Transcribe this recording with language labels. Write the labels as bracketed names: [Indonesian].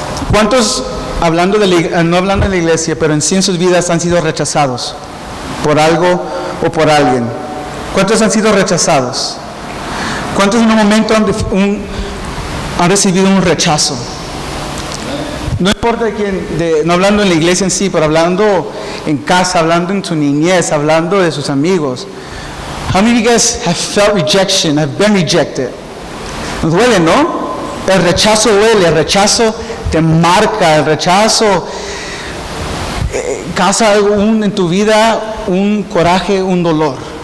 [Spanish] ¿Cuántos, no hablando de la iglesia, pero en sí en sus vidas han sido rechazados por algo o por alguien? ¿Cuántos han sido rechazados? ¿Cuántos en un momento han recibido un rechazo? No importa de quién, no hablando en la iglesia en sí, pero hablando en casa, hablando en su niñez, hablando de sus amigos. [English] How many of you guys have felt rejection, have been rejected? [Spanish] Nos duele, ¿no? El rechazo duele, el rechazo te marca, el rechazo causa en tu vida un coraje, un dolor.